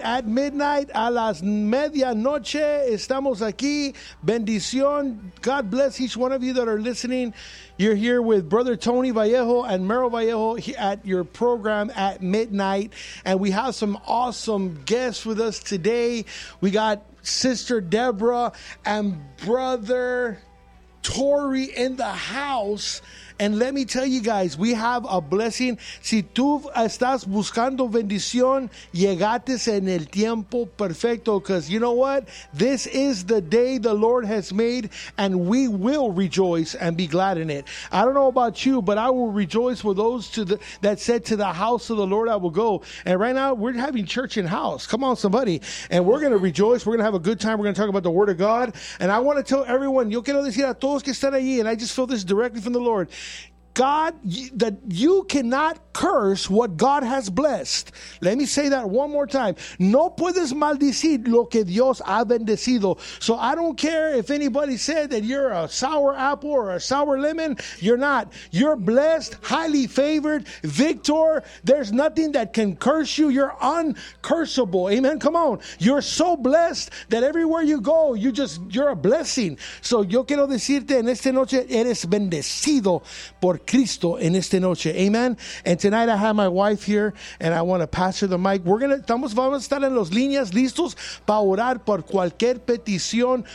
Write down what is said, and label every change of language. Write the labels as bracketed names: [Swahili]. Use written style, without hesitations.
[English] At midnight, [Spanish] a las medianoche, estamos aquí. Bendición. [English] God bless each one of you that are listening. You're here with Brother Tony Vallejo and Merrill Vallejo at your program at midnight. And we have some awesome guests with us today. We got Sister Deborah and Brother Tori in the house. And let me tell you guys, we have a blessing. [Spanish] Si tú estás buscando bendición, llegaste en el tiempo perfecto. [English] Because you know what? This is the day the Lord has made, and we will rejoice and be glad in it. I don't know about you, but I will rejoice with those that said, to the house of the Lord I will go. And right now, we're having church in house. Come on, somebody. And we're going to rejoice. We're going to have a good time. We're going to talk about the Word of God. And I want to tell everyone, [Spanish] yo quiero decir a todos que están ahí, [English] and I just feel this directly from the Lord. God, that you cannot curse what God has blessed. Let me say that one more time. [Spanish] No puedes maldecir lo que Dios ha bendecido. [English] So I don't care if anybody said that you're a sour apple or a sour lemon. You're not. You're blessed, highly favored, victor. There's nothing that can curse you. You're uncursable. Amen. Come on. You're so blessed that everywhere you go, you're a blessing. [Spanish] So yo quiero decirte en esta noche, eres bendecido por Cristo en esta noche. Amen. [English] And tonight I have my wife here, and I want to pass her the mic. [Spanish] Vamos a estar en las líneas listos para orar por cualquier petición.